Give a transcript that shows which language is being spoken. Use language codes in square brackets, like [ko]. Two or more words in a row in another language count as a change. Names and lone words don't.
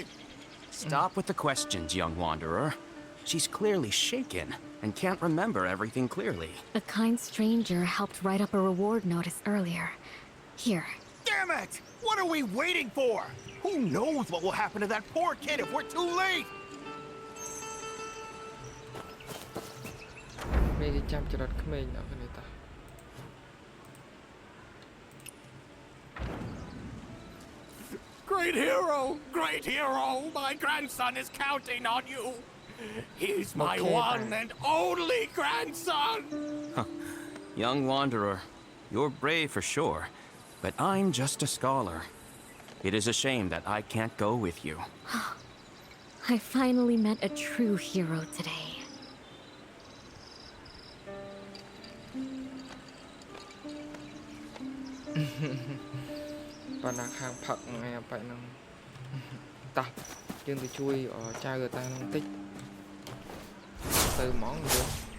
[en] Stop with the questions, young wanderer. She's clearly shaken and can't remember everything clearly. A kind stranger helped write up a reward notice earlier. Here. Damn it! What are we waiting for? Who knows what will happen to that poor kid if we're too late? [km] មេគេចាប់ចរិតក្មេងដល់គ្នាតា [en] Great hero, my grandson is counting on you. He's my one and only grandson. Young wanderer, you're brave for sure, but I'm just a scholar. It is a shame that I can't go with you. I finally met a true hero today. [km] បណ្ណាខាងផឹកហ្នឹងឯងបែបហ្នឹងតោះយើងទៅជួយចៅតាហ្នឹងតិចទៅហ្មងយើង